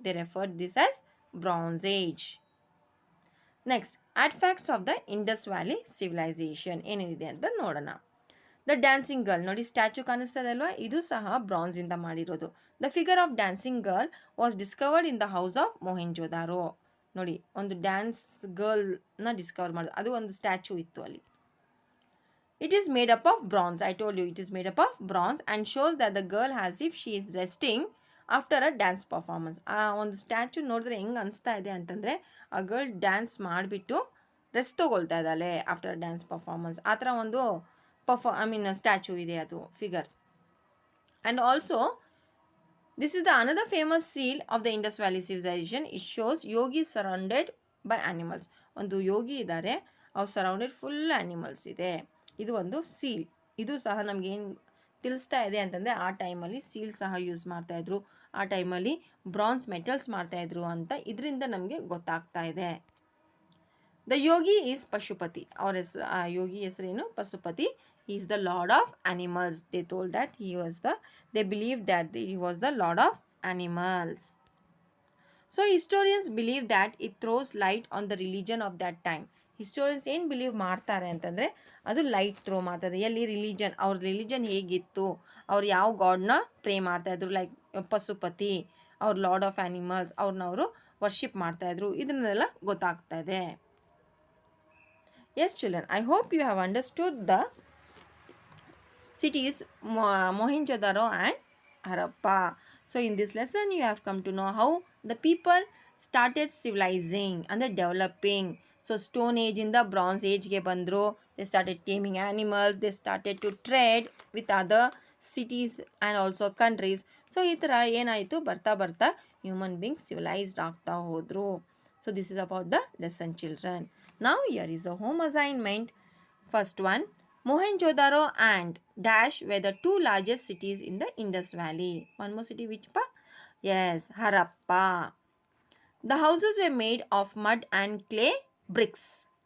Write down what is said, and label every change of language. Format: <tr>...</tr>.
<en>They referred this as bronze age. Next, artifacts of the Indus valley civilization</en> <kn>ಏನೇನಿದೆ ಅಂತ ನೋಡೋಣ. The dancing girl ನೋಡಿ, statue ಕಾಣಿಸ್ತದೆ ಅಲ್ವಾ, ಇದು ಸಹ ಬ್ರಾನ್ಸಿಂದ ಮಾಡಿರೋದು.</kn> <en>The figure of dancing girl was discovered in the house of Mohenjodaro.</en> <kn>ನೋಡಿ ಒಂದು ಡ್ಯಾನ್ಸ್ ಗರ್ಲ್ನ ಡಿಸ್ಕವರ್ ಮಾಡೋದು, ಅದು ಒಂದು ಸ್ಟ್ಯಾಚು ಇತ್ತು ಅಲ್ಲಿ.</kn> <en>It is made up of bronze. I told you it is made up of bronze and shows that the girl as if she is resting after a dance performance.</en> <kn>ಆ ಒಂದು statue ನೋಡಿದ್ರೆ ಹೆಂಗೆ ಅನಿಸ್ತಾ ಇದೆ ಅಂತಂದರೆ ಆ ಗರ್ಲ್ ಡ್ಯಾನ್ಸ್ ಮಾಡಿಬಿಟ್ಟು rest ತೊಗೊಳ್ತಾ ಇದ್ದಾಳೆ</kn> <en>After dance performance.</en> <kn>ಆ ಥರ ಒಂದು ಸ್ಟ್ಯಾಚು ಇದೆ ಅದು figure.</kn> <en>And also this is the another famous seal of the Indus Valley civilization. It shows yogis surrounded by animals.</en> <kn>ಒಂದು ಯೋಗಿ ಇದ್ದಾರೆ, ಅವ್ರು ಸರೌಂಡೆಡ್ ಫುಲ್ ಆ್ಯನಿಮಲ್ಸ್ ಇದೆ. ಇದು ಒಂದು ಸೀಲ್. ಇದು ಸಹ ನಮಗೇನು ತಿಳಿಸ್ತಾ ಇದೆ ಅಂತಂದರೆ ಆ ಟೈಮಲ್ಲಿ ಸೀಲ್ ಸಹ ಯೂಸ್ ಮಾಡ್ತಾಯಿದ್ರು, ಆ ಟೈಮಲ್ಲಿ ಬ್ರಾನ್ಸ್ ಮೆಟಲ್ಸ್ ಮಾಡ್ತಾಯಿದ್ರು ಅಂತ ಇದರಿಂದ ನಮಗೆ ಗೊತ್ತಾಗ್ತಾ ಇದೆ.</kn> <en>The yogi is Pashupati.</en> <kn>ಅವ್ರ ಹೆಸರು, ಆ ಯೋಗಿ ಹೆಸರೇನು? Pashupati.</kn> <en>He is the lord of animals. They told that they believed that he was the lord of animals. So historians believe that it throws light on the religion of that time.</en> <kn>Historians ಏನು believe ಮಾಡ್ತಾರೆ ಅಂತಂದರೆ ಅದು light throw ಮಾಡ್ತಾರೆ. ಎಲ್ಲಿ religion, ಅವ್ರ religion ಹೇಗಿತ್ತು, ಅವ್ರು ಯಾವ ಗಾಡ್ನ ಪ್ರೇ ಮಾಡ್ತಾಯಿದ್ರು, ಲೈಕ್ ಪಶುಪತಿ, ಅವ್ರ</kn> <en>lord of animals,</en> <kn>ಅವ್ರನ್ನ ಅವರು ವರ್ಷಿಪ್ ಮಾಡ್ತಾಯಿದ್ರು, ಇದನ್ನೆಲ್ಲ ಗೊತ್ತಾಗ್ತಾ ಇದೆ.</kn> <en>Yes children, I hope you have understood the cities Mohenjo-daro and Harappa. So in this lesson you have come to know how the people started civilizing and developing. So stone age in the bronze age</en> <kn>ge bandru,</kn> <en>they started taming animals, they started to trade with other cities and also countries.</en> <kn>So ಈ ಥರ ಏನಾಯಿತು, ಬರ್ತಾ ಬರ್ತಾ human being civilised ಆಗ್ತಾ ಹೋದರು.</kn> <en>So this is about the lesson children. Now here is a home assignment. First one, Mohenjo-daro and dash were the two largest cities in the Indus Valley. One more city, which pa? Yes, Harappa. The houses were made of mud and clay bricks.</en>